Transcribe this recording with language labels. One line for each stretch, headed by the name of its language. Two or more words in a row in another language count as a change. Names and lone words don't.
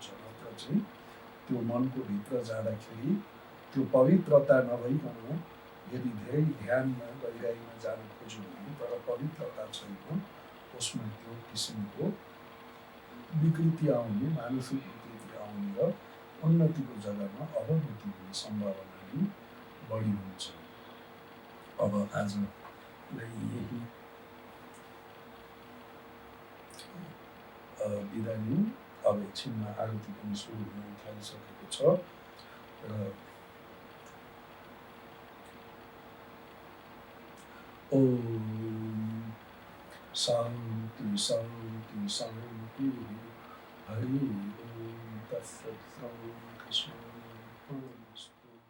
Nepali: नत्र चाहिँ त्यो मनको भित्र जाँदाखेरि त्यो पवित्रता नभइकन यदि धेरै ध्यानमा गहिराइमा जान खोज्यो भने तर पवित्रता छैन, उसमा त्यो किसिमको विकृति आउने, मानसिक विकृति आउने र उन्नतिको जग्गामा अवनति हुने सम्भावना नै बढी हुन्छ। अब आजलाई यही बिदा लिउँ। अब एकछिनमा आरती पनि सुरु हुन थालिसकेको छ र
Sanskrit: ओम शान्ति शान्ति शान्ति। हरि ओम तत्सत्। श्रीकृष्ण